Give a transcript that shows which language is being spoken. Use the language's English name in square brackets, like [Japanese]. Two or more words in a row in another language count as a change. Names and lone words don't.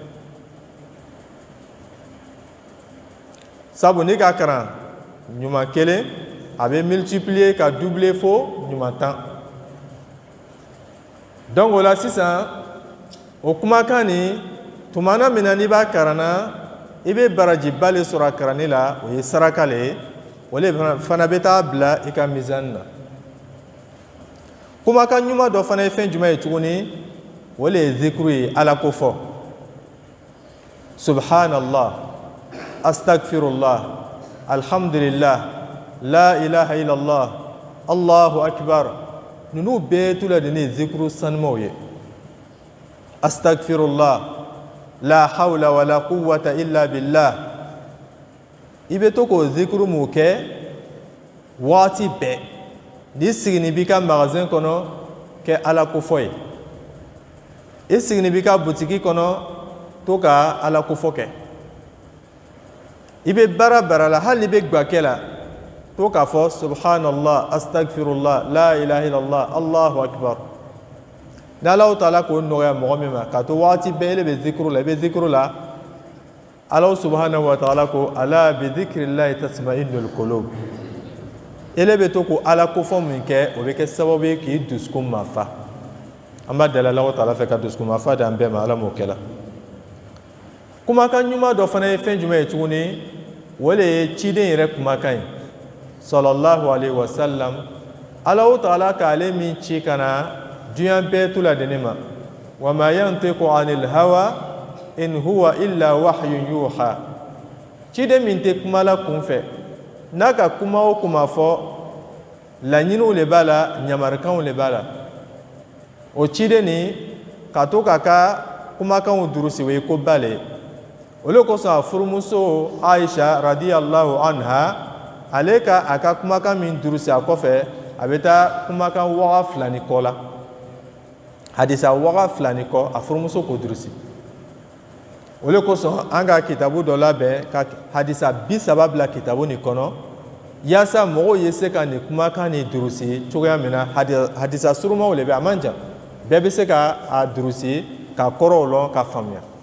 [Bambara] sabu n'i ka kalan ɲuman kelen a bɛ multiplier ka doubler fo ɲuman 10 donc o la sisan o kumakan nin tumana min na n'i b'a kalan na i bɛ barajiba de sɔrɔ a kalanni la o ye saraka le ye o de fana bɛ taa bila i ka mizani na kumakan ɲuman dɔ fana ye fɛn jumɛn ye tuguni o de ye zikuru ye Ala ko fɔ [Arabic] سبحان الله أستغفر الله الحمد لله لا إله إلا الله الله أكبر [Bambara] ninnu bɛɛ tu la de ni zikuru sanumaw ye [Arabic] أستغفر الله لا حول ولا قوة إلا بالله [Bambara] i bɛ to k'o zikuru mun kɛ waati bɛɛ n'i sigini b'i ka magasin kɔnɔ kɛ Ala ko fɔ ye i sigini b'i ka butiki kɔnɔ to ka Ala ko fɔ kɛ i bɛ baara la hali i bɛ gakɛ la to k'a fɔ [Arabic] سبحان الله أستغفر الله لا إله إلا الله الله أكبر [Bambara] ni Alahu Taala k'o nɔgɔya mɔgɔ min ma ka to waati bɛɛ ele bɛ zikuru la i bɛ zikuru la Alahu [Arabic] سبحانه وتعالى [Bambara] ko [Arabic] ألا بذكر الله تطمئن القلوب [Bambara] ele bɛ to ko Ala ko fɔ min kɛ o bɛ kɛ sababu ye k'i dusukun mafa an b'a deli Alahu Taala fɛ ka dusukun mafa d'an bɛɛ ma Ala m'o kɛla kumakan ɲuman dɔ fana ye fɛn jumɛn ye tuguni o de ye ciden yɛrɛ kumakan ye [Arabic] صلى الله عليه وسلم [Bambara] Alahu Taala k'ale min ci ka na diɲɛ bɛɛ tu la deni ma [Arabic] وما ينطق عن الهوى إن هو إلا وحي يوحى [Bambara] ciden min tɛ kuma la kunfɛ n'a ka kuma o kuma fɔ laɲiniw de b'a la ɲamarikanw de b'a la o ciden nin ka to k'a ka kumakanw durusi o ye ko ba le ye o de kosɔn a furumuso Aisha [Arabic] رضي الله عنها [Bambara] ale ka a ka kumakan min durusi a kɔfɛ a bɛ taa kumakan waga 2 ni kɔ la hadisa waga 2 ni kɔ a furumuso k'o durusi o de kosɔn an ka kitabu dɔ labɛn ka hadisa 30 bila kitabu nin kɔnɔ yaasa mɔgɔw ye se ka nin kumakan nin durusi cogoya min na hadisa surumaw de bɛ a man jan bɛɛ bɛ se ka a durusi ka kɔrɔw lɔn ka faamuya